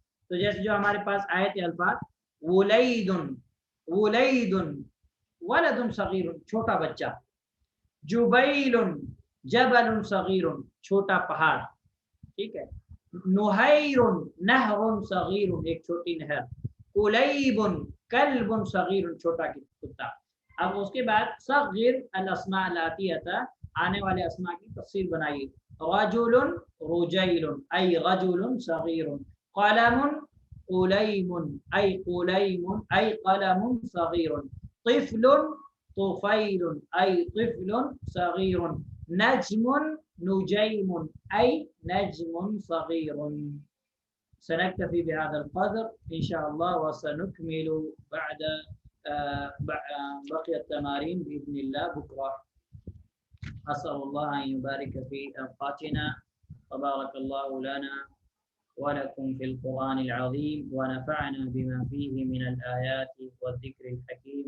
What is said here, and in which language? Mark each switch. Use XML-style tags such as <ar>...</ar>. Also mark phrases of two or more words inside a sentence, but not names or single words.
<ur>تو جیسے جو ہمارے پاس آئے تھے الفاظ</ur> <ar>ولید، ولید ولد صغیر</ar> <ur>چھوٹا بچہ،</ur> <ar>جبیل جبل صغیر</ar> <ur>چھوٹا پہاڑ. ٹھیک ہے.</ur> <ar>نہیر نہر صغیر</ar> <ur>ایک چھوٹی نہر.</ur> <ar>کلیب کلب صغیر</ar> <ur>چھوٹا کتا. اب اس کے بعد</ur> <ar>صغیر الاسماء الاتیۃ</ar> <ur>آنے والے اسماء کی تفصیل بنائیے.</ur> <ar>رجل رجیل ای رجل صغیر. قلم قلیم ای قلیم ای قلم صغیر. طفل طفیل ای طفل صغیر. نجم نجیم ای نجم صغیر. سنكتفي بهذا القدر إن شاء الله وسنكمل بعد بقي التمارين بإذن الله بكرة. أسأل الله أن يبارك في أوقاتنا وبارك الله لنا ولكم في القرآن العظيم ونفعنا بما فيه من الآيات والذكر الحكيم.</ar>